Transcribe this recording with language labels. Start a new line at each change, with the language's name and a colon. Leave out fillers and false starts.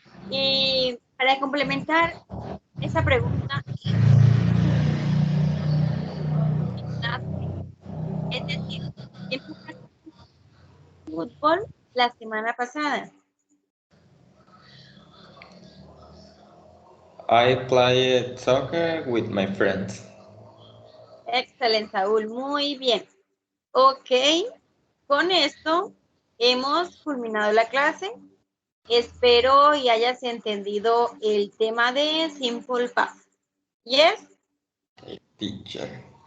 Spanish: Y para complementar esa pregunta, es decir, ¿quién jugaste fútbol la semana pasada?
English: I played soccer with my friends.
Spanish: Excelente, Saúl, muy bien. Ok, con esto hemos culminado la clase. Espero y hayas entendido el tema de Simple Past.
English: Yes? Teacher.